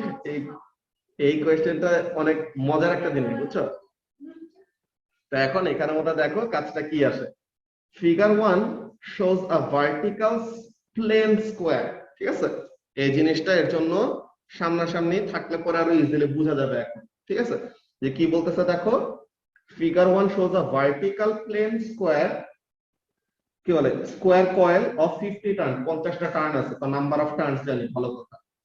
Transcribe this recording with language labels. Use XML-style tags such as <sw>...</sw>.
<bn>এই এই কোশ্চেনটা অনেক মজার একটা জিনিস, বুঝছো? তো এখন এখানের মধ্যে দেখো কাজটা কি আসে।</bn> <en>Figure 1 shows a vertical plane square।</en> <bn>ঠিক আছে? এই জিনিসটা এর জন্য সামনাসামনি থাকলে পরে আরো ইজিলি বোঝা যাবে এখন। ঠিক আছে? যে কি বলতেছে দেখো,</bn> <en>figure 1 shows a vertical plane square,</en> <bn>কি বলে, square coil of 50 turn, 50টা turn আছে, তো নাম্বার অফ টার্নস জানি, ভালো কথা।</bn>